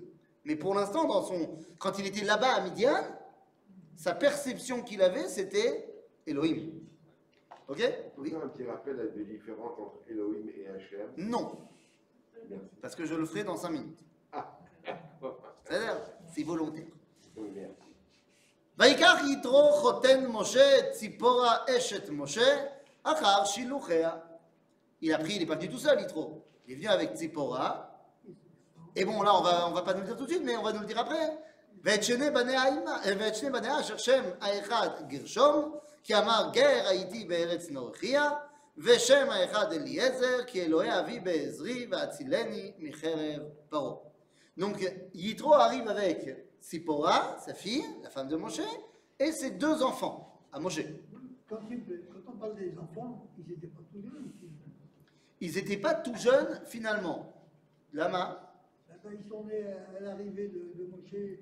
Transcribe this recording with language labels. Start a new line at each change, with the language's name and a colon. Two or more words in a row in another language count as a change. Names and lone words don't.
French: Mais pour l'instant, quand il était là-bas à Midian, sa perception qu'il avait, c'était Elohim. Ok? Oui. Un petit rappel des différences entre Elohim et Hachem. Non. Merci. Parce que je le ferai dans 5 minutes. Ah, C'est-à-dire, c'est volontaire. oui, merci.
Hebrew: ויקח יתרו חותן משה את ציפורה אשת משה אחר שילוחיה.
French: Il est pas venu tout seul, Yitro. Il est venu avec Tzipora. Et bon, là, on va pas nous le dire tout de suite, mais on va nous le dire après.
Hebrew: ואת שני בניה אשר שם האחד גרשום, כי אמר גר הייתי בארץ נורחיה, ושם האחד אליעזר, כי אלוהי אבי בעזרי והצילני מחרב פרעה.
French: Donc, Yitro arrive avec Tzipora, sa fille, la femme de Moshe, et ses 2 enfants, à Moshe. Quand on parle des enfants, ils n'étaient pas tout jeunes. Ils n'étaient pas tout jeunes, finalement. Lama, Quand ils sont nés à l'arrivée de Moshe,